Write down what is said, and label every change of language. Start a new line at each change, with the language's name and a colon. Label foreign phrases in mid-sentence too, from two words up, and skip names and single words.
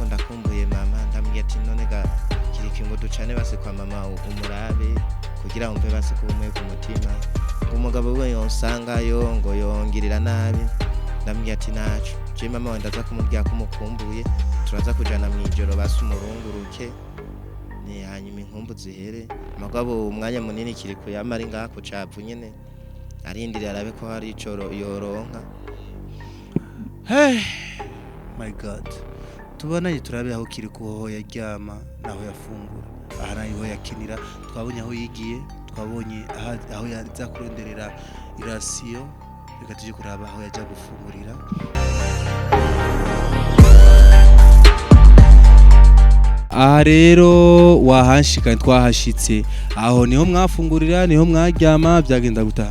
Rundi: ndakumbuye mama ndambwira ati none ga Kiriku ngo ducane base kwa mama umurabe kugira umve base ko umwe ku mutima umugabo we yonsangayo ngo yongirira nabi ndambwira ati naco je mama wenda za kumubwira ko mukumbuye turaza kujana mwijoro base umurunguruke ni hanyuma inkumbu zihere mugabo umwanya munini Kiriku yamari ngaha ku cavu nyene arindiriye arabe ko hari icoro yoronka
English: hey my god
Rundi: tubonanye turabe aho Kiriku ho yaryama naho yafungura aha naho yakinira twabonye aho yigiye twabonye aho yaza kuronderera irasiyo reka tuje kuraba aho yaja gufungurira aha rero wahanshikanye twahashitse aho niho mwafungurira niho mwaryama byagenda gutana